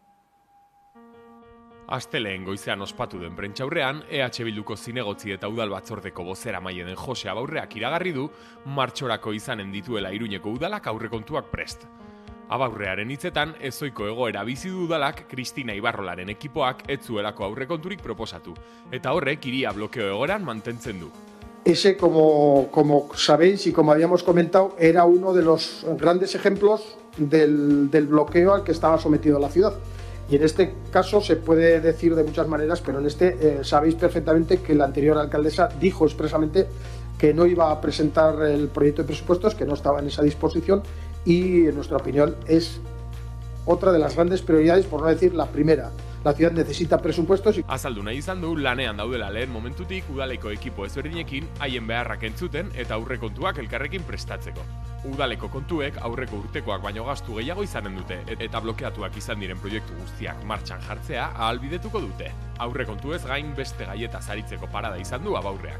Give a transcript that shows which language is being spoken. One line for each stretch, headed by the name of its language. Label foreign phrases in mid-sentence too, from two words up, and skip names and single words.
Basque: Asteleen goizean ospatu den prentxaurrean, EH Bilduko zinegotzi eta udal batzordeko bozeramaile den Jose Abaurreak iragarri du martxorako izanen dituela Iruñeko udalak aurrekontuak prest. Abaurrearen hitzetan, ezoiko egoera bizi du udalak Kristina Ibarrolaren ekipoak ez zuelako aurrekonturik proposatu, eta horrek hiria blokeo egoeran mantentzen du.
Spanish: Ese, como sabéis y como habíamos comentado, era uno de los grandes ejemplos del bloqueo al que estaba sometido la ciudad. Y en este caso se puede decir de muchas maneras, pero en este sabéis perfectamente que la anterior alcaldesa dijo expresamente que no iba a presentar el proyecto de presupuestos, que no estaba en esa disposición, y en nuestra opinión es otra de las grandes prioridades, por no decir la primera. La ciudad necesita presupuestos.
Basque: Azaldu nahi izan du, lanean daudela lehen momentutik udaleko ekipo ezberdinekin haien beharrak entzuten eta aurrekontuak elkarrekin prestatzeko. Udaleko kontuek aurreko urtekoak baino gastu gehiago izanen dute eta blokeatuak izan diren proiektu guztiak martxan jartzea ahalbidetuko dute. Aurrekontuez gain beste gaietaz aritzeko parada izan du Abaurreak.